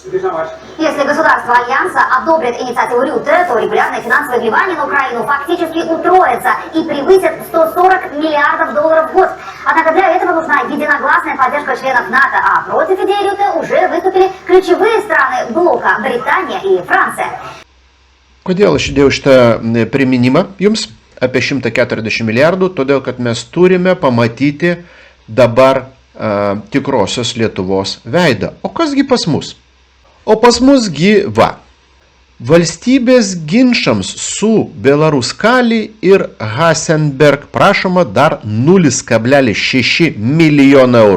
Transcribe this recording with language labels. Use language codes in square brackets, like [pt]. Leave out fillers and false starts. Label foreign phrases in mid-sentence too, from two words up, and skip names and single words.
[ru] Если государства Альянса одобрят инициативу Рюте, то регулярные финансовые вливания на Украину фактически утроятся и превысят 140 миллиардов долларов в год. Однако для этого нужна единогласная поддержка членов НАТО, а против идеи Рюте уже выступили ключевые страны блока – Британия и Франция. [lt] Kodėl ši idėja šitą priminimą jums apie 140 milijardų? Todėl, kad mes turime pamatyti dabar tikrosios Lietuvos veidą. O kasgi pas mus? O pas mus va. Valstybės ginčams su Belaruskali ir Hasenberg prašoma dar 0,6 milijono eurų.